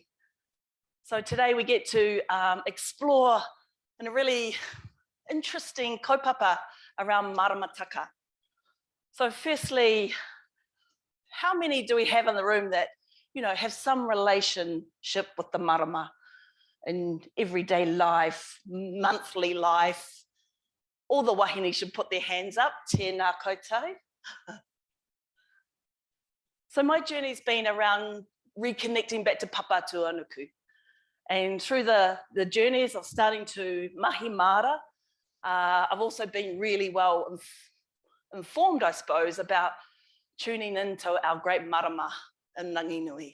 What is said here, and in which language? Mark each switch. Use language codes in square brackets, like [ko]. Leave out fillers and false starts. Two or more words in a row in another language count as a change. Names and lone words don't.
[en] So today we get to explore in a really interesting kaupapa around Maramataka. So firstly, how many do we have in the room that, you know, have some relationship with the marama in everyday life, monthly life? All the wahine should put their hands up. [mi] Tēnā koutou. [en] So my journey's been around reconnecting back to Papa Tuanuku. And through the journeys of starting to [mi] mahi Māra, [en] I've also been really well informed, I suppose, about tuning into our great marama in Nanginui.